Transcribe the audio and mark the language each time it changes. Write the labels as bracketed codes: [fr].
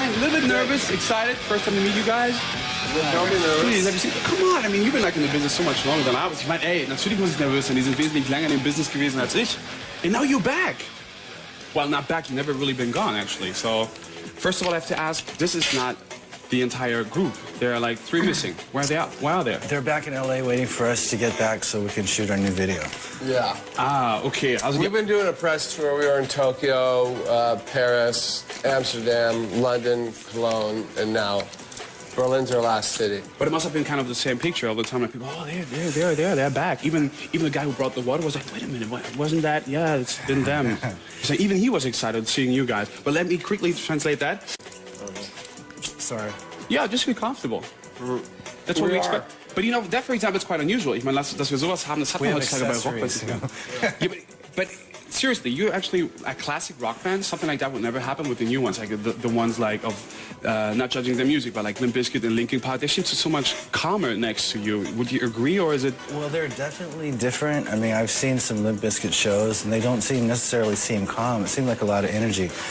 [en] bit nervous, excited, first time to meet you guys? Don't be nervous. Please, have you seen, come on, I mean, you've been like in the business so much longer than I was. [de] Ich meine, ey, natürlich muss ich nervös sein, die sind wesentlich länger in dem Business gewesen als ich. [en] And now you're back. Well, not back, you've never really been gone, actually. So, first of all, I have to ask, this is not the entire group. There are like 3 missing. Where are they at? Why are they? They're back in LA waiting for us to get back so we can shoot our new video. Yeah. Ah, okay. Also, we've been doing a press tour. We were in Tokyo, Paris, Amsterdam, London, Cologne, and now Berlin's our last city. But it must have been kind of the same picture all the time. Like people, oh, they're back. Even the guy who brought the water was like, wait a minute, wasn't that? Yeah, it's been them. So even he was excited seeing you guys. But let me quickly translate that. Sorry. Yeah, just be comfortable. That's what we expect. But you know, that for example, it's quite unusual. [de] Ich meine, dass wir sowas haben, das hat man heutzutage bei Rockbands. [en] Yeah, but seriously, you're actually a classic rock band. Something like that would never happen with the new ones, like the ones like of not judging their music, but like Limp Bizkit and Linkin Park. They seem so much calmer next to you. Would you agree, or is it? Well, they're definitely different. I mean, I've seen some Limp Bizkit shows, and they don't necessarily seem calm. It seemed like a lot of energy.